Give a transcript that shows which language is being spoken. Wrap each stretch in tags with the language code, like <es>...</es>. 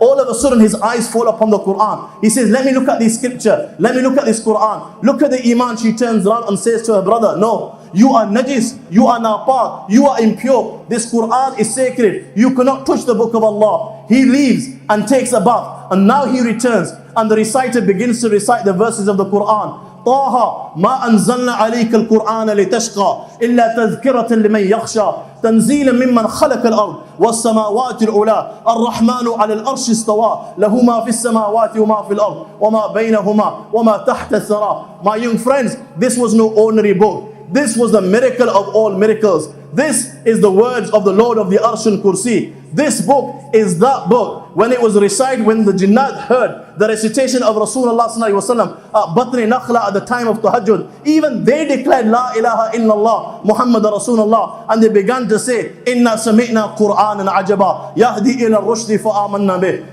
<en>All of a sudden his eyes fall upon the Quran. He says, "Let me look at this scripture. Let me look at this Quran. Look at the iman." She turns around and says to her brother, "No, you are najis, you are napak, you are impure. This Quran is sacred. You cannot touch the book of Allah." He leaves and takes a bath, and now he returns, and the reciter begins to recite the verses of the Quran.</en> <ar>طه ما أنزلنا عليك القرآن لتشقى إلا تذكرة لمن يخشى تنزيلا ممن خلق الأرض والسماوات العلى الرحمن على الأرش استوى له ما في السماوات وما في الأرض وما بينهما وما تحت الثرى.</ar> <en>My young friends, this was no ordinary book. This was the miracle of all miracles. This is the words of the Lord of the Arsh and Kursi. This book is that book. When it was recited, when the Jinnat heard the recitation of Rasulullah sallallahu alaihi wasallam at Batni Nakhla at the time of Tahajjud, even they declared La ilaha illallah Muhammad Rasulullah, and they began to say,</en> <ar>"Inna sami'na Qur'anan ajaba yahdi ila rushdi fa'amanna bih."</ar>